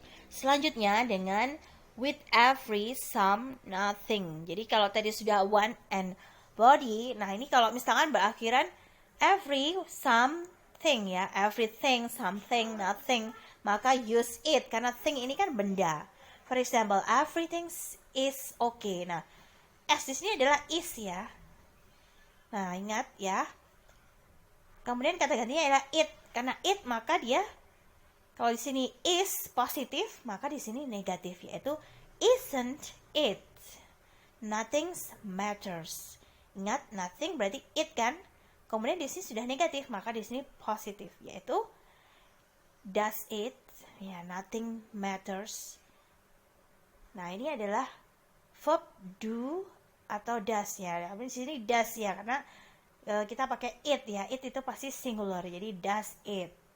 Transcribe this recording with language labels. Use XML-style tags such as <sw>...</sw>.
<id>Selanjutnya dengan</id> <en>with every, some, nothing.</en> <id>Jadi kalau tadi sudah one and body, nah ini kalau misalkan berakhiran every, something ya, everything, something, nothing, maka</id> <en>use it</en> <id>karena thing ini kan benda.</id> <en>For example, everything is okay.</en> <id>Nah, s di sini adalah is ya. Nah, ingat ya. Kemudian kata gantinya adalah it. Karena it maka dia kalau di sini is positif, maka di sini negatif, yaitu</id> <en>isn't it. Nothing matters.</en> <id>Ingat, nothing berarti it kan. Kemudian di sini sudah negatif, maka di sini positif, yaitu</id> <en>does it, ya, nothing matters.</en> <id>Nah, ini adalah verb do atau does ya. Tapi di sini does ya, karena kita pakai it ya. It itu pasti singular, jadi</id> <en>does it.</en>